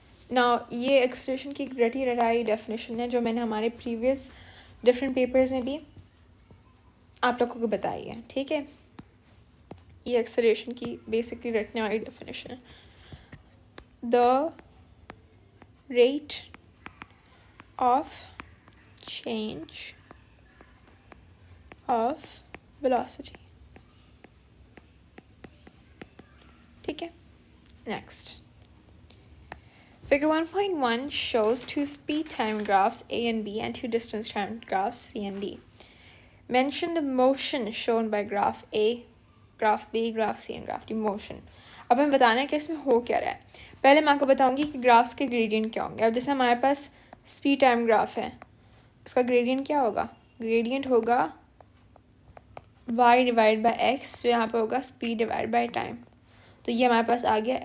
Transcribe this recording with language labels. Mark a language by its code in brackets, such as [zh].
[hi] Now, ये acceleration की रटी रटाई definition है जो मैंने हमारे [en] previous different papers [hi] में भी आप लोगों को बताई है, ठीक है? ये acceleration की basically रटने वाली definition है. [en] The rate of change of velocity. [hi] ठीक है? Next. [en] Figure 1.1 shows two speed time graphs A and B and two distance time graphs C and D. Mention the motion shown by graph A, graph B, graph C and graph D. Motion. [hi] अब हमें बताना है कि इसमें हो क्या रहा है. पहले मैं आपको बताऊंगी कि ग्राफ्स के ग्रेडियंट क्या होंगे. अब जैसे हमारे पास स्पीड टाइम ग्राफ है, इसका ग्रेडियंट क्या होगा? ग्रेडियंट होगा y डिवाइड बाय x, जो यहाँ पे होगा स्पीड डिवाइड बाय टाइम. तो ये हमारे पास आ गया.